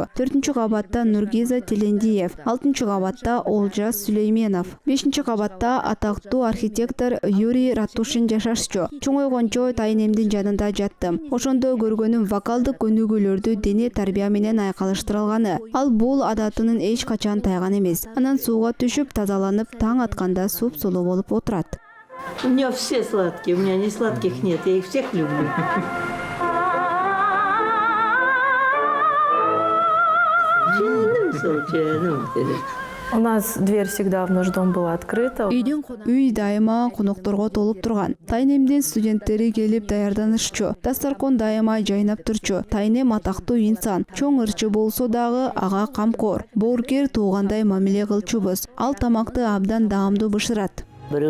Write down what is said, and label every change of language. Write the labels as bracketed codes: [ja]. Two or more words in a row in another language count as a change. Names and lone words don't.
[ky] 4-кабатта Нургиза Телендиев, 6-кабатта Олжас Сүлейменов, 5-кабатта атактуу архитектор Юрий Ратушин жашашчу. Чоңойгончо Тайнемдин жанында жаттым. Ошондо көргөнүм вокалдык көнүгүүлөрдү дене тарбия менен айкалыштырылганы. Ал бул адатынын эч качан тайган эмес. Анан сууга түшүп, тазаланып, таң атканда суп-сулуу болуп отурат. [ru] У меня все сладкие, у меня не сладких нет, я их всех люблю. У нас дверь всегда в наш дом была открыта. [ky] Үй дайыма конокторго толуп турган. Тайнемдин студенттери келип даярданышчу. Дастаркон дайыма жайнап турчу. Тайнем атактуу инсан. Чоң ырчы болсо дагы ага камкор. Боорукер туугандай мамиле кылчубуз. Ал тамакты абдан даамдуу бышырат.